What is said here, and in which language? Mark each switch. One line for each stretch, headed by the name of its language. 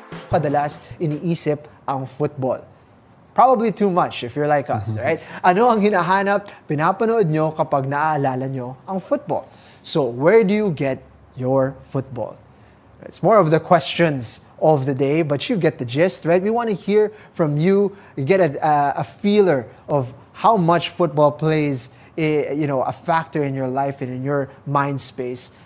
Filipino: kadalas iniisip ang football?
English: Probably too much if you're like us, right?
Filipino: Ano ang hinahanap, pinapanood nyo kapag naaalala nyo ang football?
English: So, where do you get your football? It's more of the questions of the day, but you get the gist, right? We want to hear from you. You get a feeler of how much football plays, a factor in your life and in your mind space.